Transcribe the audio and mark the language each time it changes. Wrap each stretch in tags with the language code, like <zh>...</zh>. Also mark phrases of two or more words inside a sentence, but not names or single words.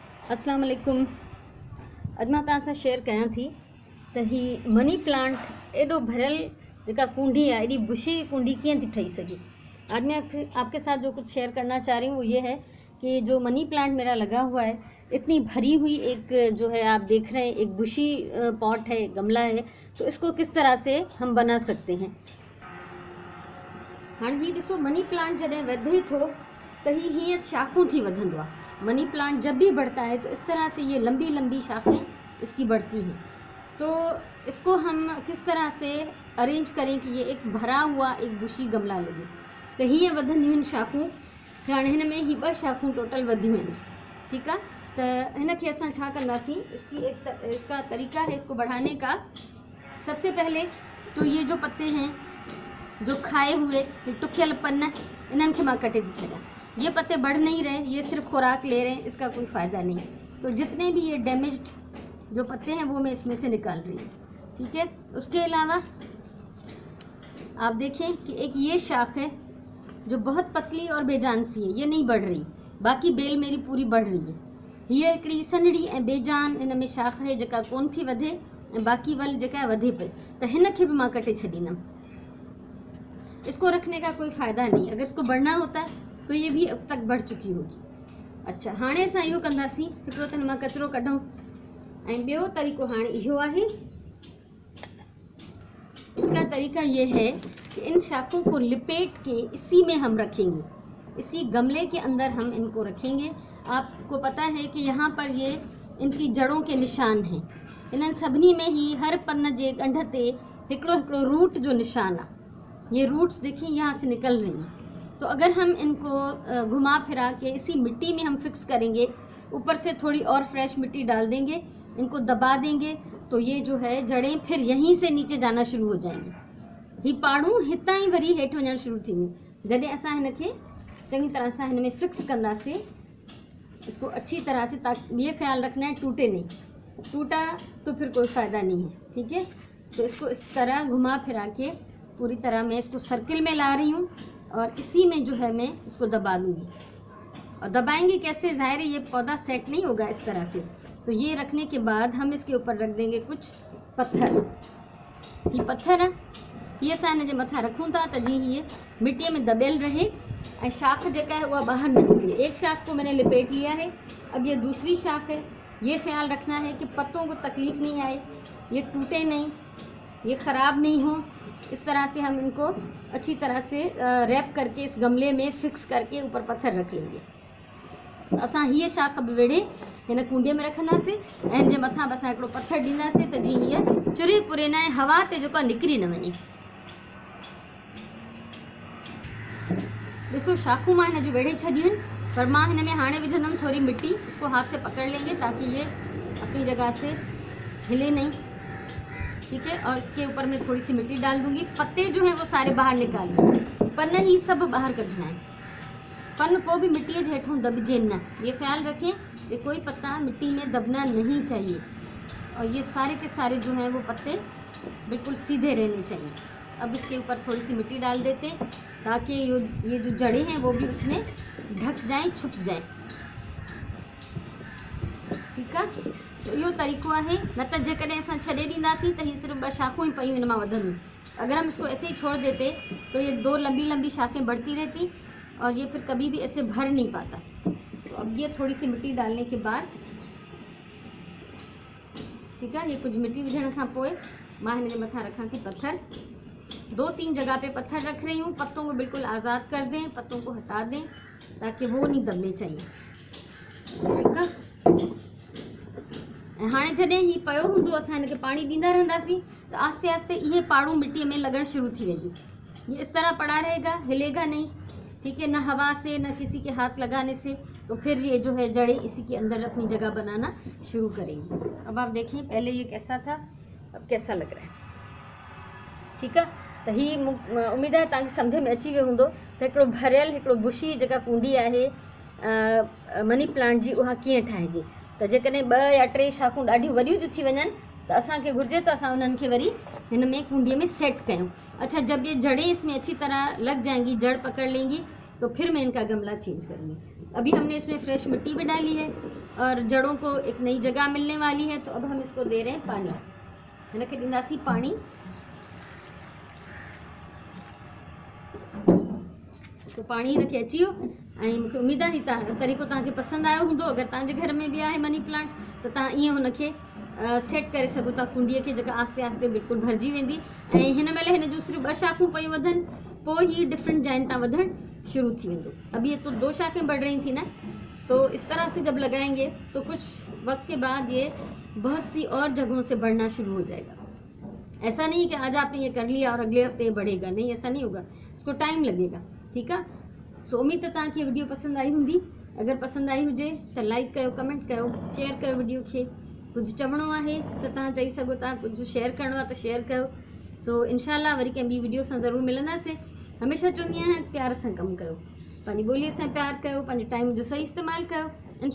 <ar>السلام عليكم.</ar> <sd>अॼु मां तव्हां सां शेयर कयां थी त ही मनी प्लांट एॾो भरियल जेका कुंडी आहे, एॾी बुशी कुंडी कीअं थी ठही सघे।</sd> <hi>आज मैं आपके साथ जो कुछ शेयर करना चाह रही हूँ वो ये है कि जो मनी प्लांट मेरा लगा हुआ है, इतनी भरी हुई एक जो है आप देख रहे हैं एक बुशी पॉट है, गमला है, तो इसको किस तरह से हम बना सकते हैं।</hi> <sd>हाँ ही ॾिसो, मनी प्लांट जॾहिं वधे थो त हीअं शाखूं थी वधंदो आहे।</sd> <hi>मनी प्लांट जब भी बढ़ता है तो इस तरह से ये लंबी लंबी शाखें इसकी बढ़ती हैं। तो इसको हम किस तरह से अरेंज करें कि ये एक भरा हुआ एक बुशी गमला लगे।</hi> <sd>तो हीअं वधंदियूं आहिनि शाखूं। हाणे हिन में ही 2 शाखूं टोटल वधियूं आहिनि, ठीकु आहे। त हिन खे असां छा कंदासीं,</sd> <hi>इसका तरीक़ा है इसको बढ़ाने का। सबसे पहले तो ये जो पत्ते हैं, जो खाए हुए</hi> <sd>टुकियल पन्न, इन्हनि खे मां कटे थी छॾियां।</sd> <hi>ये पत्ते बढ़ नहीं रहे, ये सिर्फ खुराक ले रहे हैं, इसका कोई फ़ायदा नहीं। तो जितने भी ये डैमेज्ड जो पत्ते हैं वो मैं इसमें से निकाल रही हूँ, ठीक है। उसके अलावा आप देखें कि एक ये शाख है जो बहुत पतली और बेजान सी है, ये नहीं बढ़ रही, बाकी बेल मेरी पूरी बढ़ रही है।</hi> <sd>ये हिकिड़ी सनड़ी ऐं बेजान इन में शाख है जेका कोन थी वधे ऐं बाकी वल जेका वधे पई, त हिन खे भी मां कटे छॾींदमि।</sd> <hi>इसको रखने का कोई फ़ायदा नहीं, अगर इसको बढ़ना होता तो ये भी अब तक बढ़ चुकी होगी। अच्छा,</hi> <sd>हाणे असां इहो कंदासीं, हिकिड़ो त मां कचिरो कढूं ऐं ॿियो तरीक़ो हाणे इहो आहे।</sd> <hi>इसका तरीका ये है कि इन शाखों को लिपेट के इसी में हम रखेंगे, इसी गमले के अंदर हम इनको रखेंगे। आपको पता है कि यहाँ पर ये इनकी जड़ों के निशान हैं।</hi> <sd>इन्हनि सभिनी में ही हर पन्न जे ॻंढ ते हिकिड़ो हिकिड़ो रूट जो निशान आहे।</sd> <hi>ये रूट्स देखिए यहाँ से निकल रही हैं। तो अगर हम इनको घुमा फिरा के इसी मिट्टी में हम फिक्स करेंगे, ऊपर से थोड़ी और फ्रेश मिट्टी डाल देंगे, इनको दबा देंगे, तो ये जो है जड़ें फिर यहीं से नीचे जाना शुरू हो जाएंगी।</hi> <sd>ही पाड़ूं हितां ही वरी हेठि वञणु शुरू थींदियूं। जॾहिं असां हिन खे चङी तरह सां हिन में फिक्स कंदासीं,</sd> <hi>इसको अच्छी तरह से, ताकि ये ख्याल रखना है टूटे नहीं, टूटा तो फिर कोई फ़ायदा नहीं है, ठीक है। तो इसको इस तरह घुमा फिरा के पूरी तरह मैं इसको सर्किल में ला रही हूँ और इसी में जो है मैं इसको दबा दूँगी। और दबाएंगे कैसे, ज़ाहिर है ये पौधा सेट नहीं होगा इस तरह से। तो ये रखने के बाद हम इसके ऊपर रख देंगे कुछ पत्थर।</hi> <sd>ये पत्थर ये असां हिन जे मथां रखूं था त जीअं ये मिट्टीअ में दबियल रहे ऐं शाख जेका है वह बाहर न निकले।</sd> <hi>एक शाख को मैंने लिपेट लिया है, अब ये दूसरी शाख है। ये ख्याल रखना है कि पत्तों को तकलीफ़ नहीं आए, ये टूटे नहीं, ये ख़राब नहीं हो। इस तरह से हम इनको अच्छी तरह से रैप करके इस गमले में फिक्स करके ऊपर पत्थर रख लेंगे।</hi> <sd>असां हीअ शाख बि वेड़े हिन कुंडीअ में रखंदासीं ऐं हिन जे मथां बि असां हिकिड़ो पत्थर ॾींदासीं त जीअं हीअ चुरे पुरे न हवा ते जेको निकिरी न वञे। ॾिसो, शाखूं मां हिन जूं वेड़े छॾियूं आहिनि, पर मां हिन में हाणे विझंदमि थोड़ी मिट्टी।</sd> <hi>इसको हाथ से पकड़ लेंगे ताकि ये अपनी जगह से हिले नहीं, ठीक है। और इसके ऊपर मैं थोड़ी सी मिट्टी डाल दूंगी। पत्ते जो हैं वो सारे बाहर निकाल लेंगे,</hi> <sd>पन्न ही सब बाहर कढ़ना है।</sd> <hi>पन्न को भी मिट्टी के हेठों दबजे न, ये ख्याल रखें कि कोई पत्ता मिट्टी में दबना नहीं चाहिए। और ये सारे के सारे जो हैं वो पत्ते बिल्कुल सीधे रहने चाहिए। अब इसके ऊपर थोड़ी सी मिट्टी डाल देते हैं ताकि ये जो जड़ें हैं वो भी उसमें ढक जाएं, छुप जाएं, ठीक है।</hi> <sd>तो इहो तरीक़ो आहे। न त जेकॾहिं असां छॾे ॾींदासीं त हीअ सिर्फ़ु 2 शाखूं ही पयूं हिन मां वधंदियूं।</sd> <hi>अगर हम इसको ऐसे ही छोड़ देते तो ये 2 लंबी लंबी शाखें बढ़ती रहती और ये फिर कभी भी ऐसे भर नहीं पाता। तो अब ये थोड़ी सी मिट्टी डालने के बाद, ठीक है,</hi> <sd>ये कुछ मिट्टी विझण खां पोइ मां हिन जे मथां रखां थी पत्थर।</sd> <hi>2-3 जगह पे पत्थर रख रही हूँ। पत्तों को बिल्कुल आज़ाद कर दें, पत्तों को हटा दें ताकि वो नहीं दबने चाहिए, ठीक है।</hi> <sd>हाँ जॾहिं ही पयो हूंदो असां हिन खे पानी ॾींदा रहंदासीं तो आस्ते आस्ते ये पाड़ू मिट्टी में लगन शुरू थी वेंदी।</sd> <hi>ये इस तरह पड़ा रहेगा, हिलेगा नहीं, ठीक है, न हवा से न किसी के हाथ लगाने से। तो फिर ये जो है जड़ें इसी के अंदर अपनी जगह बनाना शुरू करेंगी। अब आप देखें पहले ये कैसा था, अब कैसा लग रहा है, ठीक है।</hi> <sd>तो ही उम्मीद है तव्हांखे सम्झ में अची वियो हूंदो त हिकिड़ो भरियल हिकिड़ो बुशी जेका कुंडी आहे मनी प्लांट जी, उहा कीअं ठाहिजे। त जेकॾहिं 2 या 3 शाखूं ॾाढियूं वॾियूं थियूं थी वञनि त असांखे घुरिजे त असां उन्हनि खे वरी हिन में कुंडीअ में सेट कयूं।</sd> <hi>अच्छा, जब ये जड़ें इसमें अच्छी तरह लग जाएंगी, जड़ पकड़ लेंगी, तो फिर मैं इनका गमला चेंज करूँगी। अभी हमने इसमें फ्रेश मिट्टी भी डाली है और जड़ों को एक नई जगह मिलने वाली है। तो अब हम इसको दे रहे हैं पानी,</hi> <sd>हिन खे ॾींदासीं पाणी। तो पाणी हिनखे अची वियो ऐं मूंखे उमेद आहे तरीक़ो तव्हांखे पसंदि आयो हूंदो। अगरि तव्हांजे घर में बि आहे मनी प्लांट त तव्हां ईअं हुनखे सेट करे सघो था कुंडीअ खे, जेका आस्ते आस्ते बिल्कुलु भरिजी वेंदी ऐं हिन महिल हिन जूं सिर्फ़ु 2 शाखूं पयूं वधनि, पोइ ही डिफरेंट जाइनि तां वधणु शुरू थी वेंदो।</sd> <hi>अभी ये तो 2 शाखें बढ़ रही थी ना, तो इस तरह से जब लगाएंगे तो कुछ वक्त के बाद ये बहुत सी और जगहों से बढ़ना शुरू हो जाएगा। ऐसा नहीं कि आज आपने ये कर लिया और अगले हफ्ते ये बढ़ेगा, नहीं, ऐसा नहीं होगा, इसको टाइम लगेगा।</hi> <sd>ठीक है, सो उम्मीद है तव्हांखे वीडियो पसंद आई हूंदी। अगर पसंद आई हुजे तो लाइक कयो, कमेंट कयो, शेयर कयो वीडियो खे। कुछ चवणो आहे तो तव्हां चई सघो था, कुछ शेयर करणो आहे तो शेयर कयो। सो इंशाल्लाह वरी कंहिं ॿी वीडियो सां ज़रूरु मिलंदासीं। हमेशा चवंदी आहियां प्यार सां कमु कयो, पंहिंजी ॿोलीअ सां प्यार कयो, पंहिंजे टाइम जो सही इस्तेमालु कयो।</sd>